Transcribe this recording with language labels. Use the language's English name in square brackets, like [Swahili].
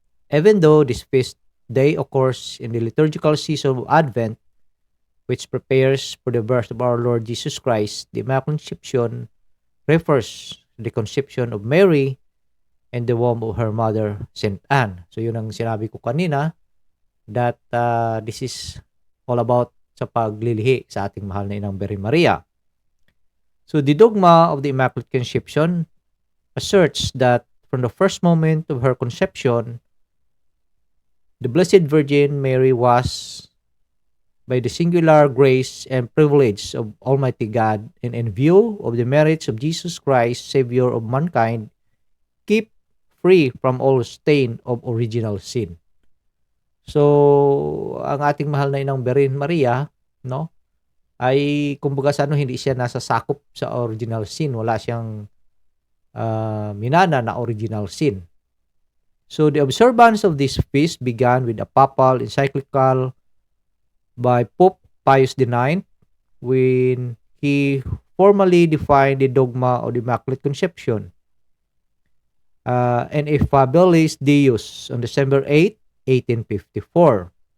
[English] Even though this feast day occurs in the liturgical season of Advent, which prepares for the birth of our Lord Jesus Christ, the Immaculate Conception refers to the conception of Mary and the womb of her mother, Saint Anne. [Filipino] So yun ang sinabi ko kanina, [English] that this is all about [Filipino] sa paglilihi sa ating mahal na inang Birhen Maria. [English] So the dogma of the Immaculate Conception asserts that from the first moment of her conception, the Blessed Virgin Mary was, by the singular grace and privilege of Almighty God, and in view of the merits of Jesus Christ, Savior of mankind, keep free from all stain of original sin. [Filipino] So, ang ating mahal na inang Birhen Maria, no, ay kumbaga sa hindi siya nasa sakop sa original sin. Wala siyang minana na original sin. [English] So, the observance of this feast began with a papal encyclical by Pope Pius IX when he formally defined the dogma of the Immaculate Conception and Affabilis Deus on December 8, 1854.